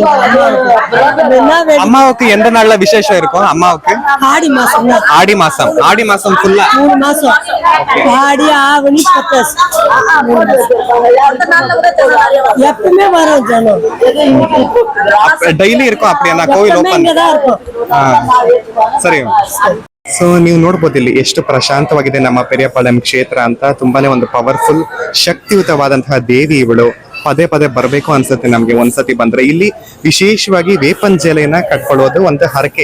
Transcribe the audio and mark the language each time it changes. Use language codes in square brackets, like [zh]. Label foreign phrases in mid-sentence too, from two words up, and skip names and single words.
[ta] அம்மாவுக்கு எந்த நாள்ல விசேஷம் இருக்கும்? அம்மாவுக்கு ஆடி மாசம். ஆடி மாசம். ஆடி மாசம் ஃபுல்லா 3 மாசம். ஆடி ஆவணி பத்தாசு எப்பவுமே வரும் ஜனம். ಡೈಲಿ இருக்கும் அப்படியா? கோவில் ಓಪನ್ இங்கதான் இருக்கும். [kn] ಸರಿ. ಸೊ ನೀವು ನೋಡ್ಬೋದು ಇಲ್ಲಿ ಎಷ್ಟು ಪ್ರಶಾಂತವಾಗಿದೆ ನಮ್ಮ ಪೆರಿಯಪಾಳ್ಯಂ ಕ್ಷೇತ್ರ ಅಂತ. ತುಂಬಾನೇ ಒಂದು ಪವರ್ಫುಲ್ ಶಕ್ತಿಯುತವಾದಂತಹ ದೇವಿ ಇವಳು. ಪದೇ ಪದೇ ಬರಬೇಕು ಅನ್ಸುತ್ತೆ ನಮ್ಗೆ ಒಂದ್ಸತಿ ಬಂದ್ರೆ. ಇಲ್ಲಿ ವಿಶೇಷವಾಗಿ ವೇಪಂಜಲೆಯನ್ನ ಕಟ್ಕೊಳ್ಳೋದು ಒಂದು ಹರಕೆ.